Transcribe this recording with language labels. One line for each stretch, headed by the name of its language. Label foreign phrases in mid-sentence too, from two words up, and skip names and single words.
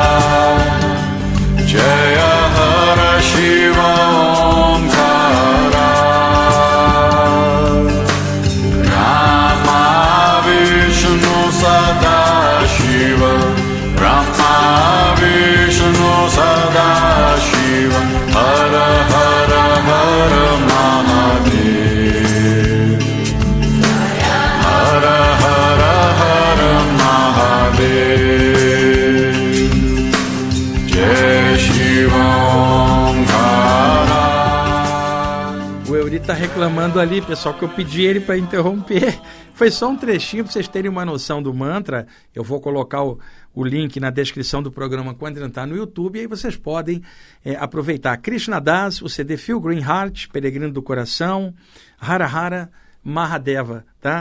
Sanskrit: Jaya Hara Shiva Omkara Brahma Vishnu Sadashiva Brahma Vishnu Sadashiva Hara Hara Hara Mahadev Hara Hara Hara Mahadev Jai Shiva Omkara.
Portuguese: O Euri tá reclamando ali, pessoal, que eu pedi ele para interromper. Foi só um trechinho para vocês terem uma noção do mantra. Eu vou colocar o link na descrição do programa quando entrar no YouTube, e aí vocês podem aproveitar. Krishna Das, o CD Pilgrim Heart, Peregrino do Coração,
Sanskrit: Hara Hara Mahadeva,
Portuguese: tá?